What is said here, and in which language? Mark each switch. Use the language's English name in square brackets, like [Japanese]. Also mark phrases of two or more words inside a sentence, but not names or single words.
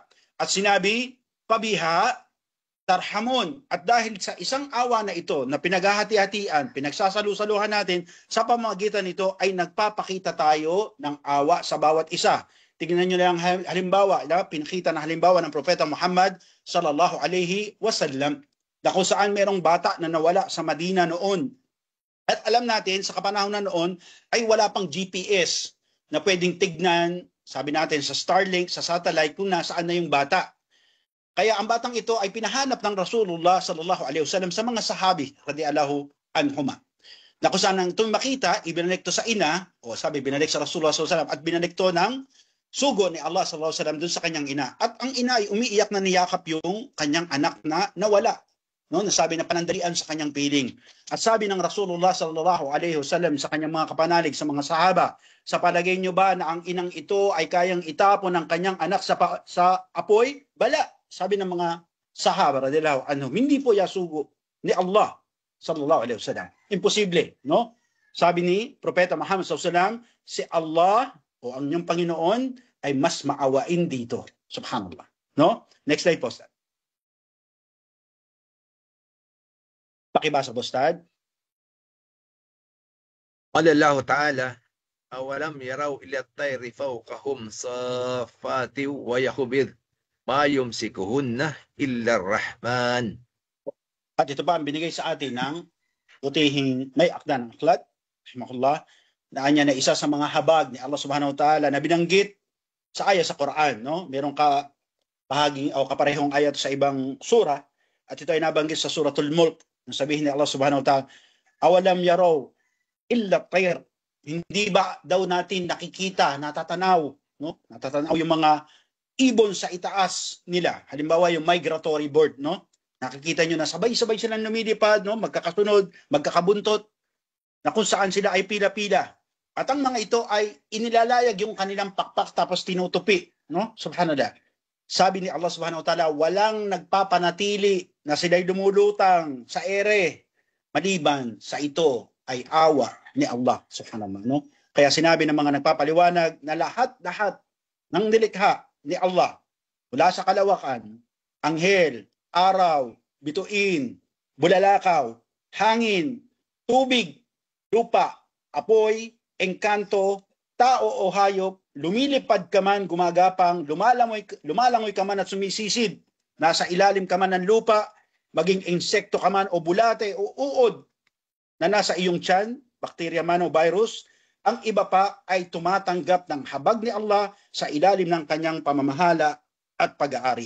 [Filipino] At sinabi, pabiha, tarhamon. At dahil sa isang awa na ito na pinaghahati-hatian, pinagsasalu-saluhan natin, sa pamamagitan nito ay nagpapakita tayo ng awa sa bawat isa. Tingnan nyo lang halimbawa, pinakita na halimbawa ng Propeta Muhammad [Arabic] صلى الله عليه وسلم, [Filipino] na kung saan merong bata na nawala sa Madina noon. At alam natin, sa kapanahon na noon, ay wala pang GPS na pwedeng tignan, sabi natin, sa Starlink, sa satellite, kung nasaan na yung bata. Kaya ang batang ito ay pinahanap ng Rasulullah [Arabic] صلى الله عليه وسلم [Filipino] sa mga sahabi [Arabic] رضي الله عنهما. [Filipino] Na kung saan itong makita, ibinalik to sa ina, o sabi, binalik sa Rasulullah [Arabic] صلى الله عليه وسلم, [Filipino] at binalik to ng sugo ni Allah [Arabic] صلى الله عليه وسلم [Filipino] dun sa kanyang ina. At ang ina ay umiiyak na niyakap yung kanyang anak na nawala. No, nasabi na panandalian sa kanyang piling. At sabi ng Rasulullah [Arabic] صلى الله عليه وسلم [Filipino] sa kanyang mga kapanalig sa mga sahaba, sa palagay niyo ba na ang inang ito ay kayang itapon ng kanyang anak sa apoy? Bala, sabi ng mga sahaba [Arabic] رضي الله عنهم, [Filipino] hindi po yasugo ni Allah [Arabic] صلى الله عليه وسلم. [Filipino] Imposible, no? Sabi ni Propeta Muhammad [Arabic] صلى الله عليه وسلم, [Filipino] si Allah o ang inyong Panginoon ay mas maawain dito. Subhanallah. No? [English] Next slide [Filipino] po, Ustad. Pakibasa po, Ustad. [Arabic] قال الله تعالى أولم يروا إلى الطير فوقهم صافات ويقبض ما يمسكهن إلا الرحمن. [Filipino] At ito ba ang binigay sa atin ng butihing may akda ng aklat, rahimahullah, na anya na isa sa mga habag ni Allah [Arabic] سبحانه وتعالى [Filipino] na binanggit sa ayat sa Quran, no? Merong bahagi o kaparehong ayat sa ibang sura, at ito ay nabanggit sa suratul Mulk. Sabihin ni Allah [Arabic] سبحانه وتعالى, أولم يروا إلى الطير, [Filipino] hindi ba daw natin nakikita, natatanaw, no? Natatanaw yung mga ibon sa itaas nila. Halimbawa yung [English] migratory bird, [Filipino] no? Nakikita nyo na sabay-sabay silang lumilipad, no? Magkakasunod, magkakabuntot, na kung saan sila ay pila-pila. At ang mga ito ay inilalayag yung kanilang pakpak tapos tinutupi, no? Subhanallah. Sabi ni Allah [Arabic] سبحانه وتعالى, [Filipino] walang nagpapanatili na sila'y lumulutang sa ere, maliban sa ito ay awa ni Allah [Arabic] سبحانه وتعالى, [Filipino] no? Kaya sinabi ng mga nagpapaliwanag na lahat-lahat ng nilikha ni Allah, mula sa kalawakan, anghel, araw, bituin, bulalakaw, hangin, tubig, lupa, apoy, engkanto, tao o hayop, lumilipad ka man, gumagapang, lumalangoy ka man at sumisisid, nasa ilalim ka man ng lupa, maging insekto ka man o bulate o uod na nasa iyong tiyan, bakterya man o virus, ang iba pa ay tumatanggap ng habag ni Allah sa ilalim ng kanyang pamamahala at pag-aari.